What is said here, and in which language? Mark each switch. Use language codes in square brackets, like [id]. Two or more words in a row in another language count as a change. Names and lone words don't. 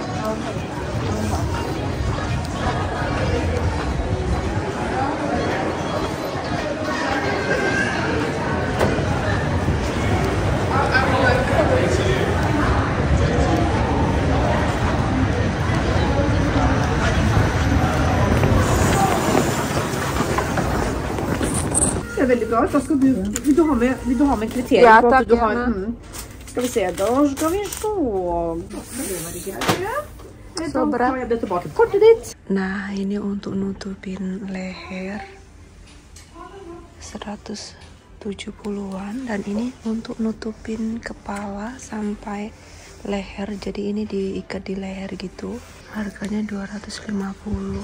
[sv] Det är väldigt bra. Vad ska du, vill du ha med kriterier? Ja, på att tack, du har, gärna. Ska vi se, då ska vi se. Så bra. Tar jag det tillbaka kortet ditt. [id] Nah, ini untuk nutupin leher 170-an dan ini untuk nutupin kepala sampai leher. Jadi ini diikat di leher gitu. Harganya 250.